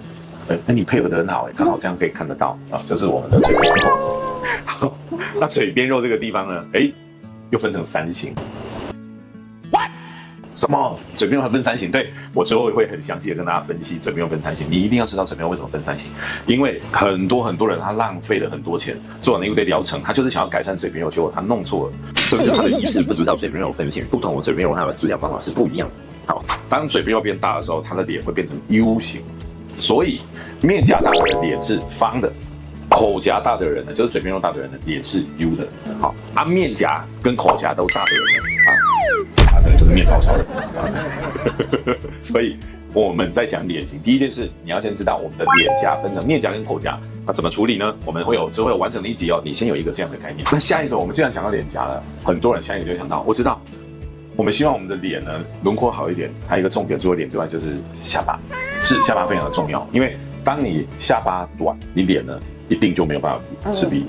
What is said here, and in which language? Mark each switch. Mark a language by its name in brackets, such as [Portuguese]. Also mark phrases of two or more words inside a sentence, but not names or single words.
[Chinese] 你配合得很好，剛好這樣可以看得到這是我們的嘴邊肉。好，那嘴邊肉這個地方呢，又分成3型。什麼？嘴邊肉還分3型？對，我之後會很詳細的跟大家分析嘴邊肉分3型。你一定要知道嘴邊肉為什麼分3型，因為很多人他浪費了很多錢做了一堆療程，他就是想要改善嘴邊肉，結果他弄錯了，甚至他的醫師不知道嘴邊肉分型，不同的嘴邊肉它的治療方法是不一樣的。好，當嘴邊肉变大的時候，他的臉會變成 U 型，所以面頰大的人臉是方的，口頰大的人呢，就是嘴邊肉大的人的臉是 U 的。好，面頰跟口頰都大的人呢， 面包超人。所以我們在講臉型，第一件事你要先知道我們的臉頰分成面頰跟口頰，那怎麼處理呢？我們之後會有完整的一集哦。你先有一個這樣的概念。那下一個，我們既然講到臉頰了，很多人下一个就會想到，我知道，我們希望我們的臉呢輪廓好一點，還有一個重點，除了臉之外就是下巴，是下巴非常的重要，因為當你下巴短，你臉呢一定就沒有辦法是 V 的。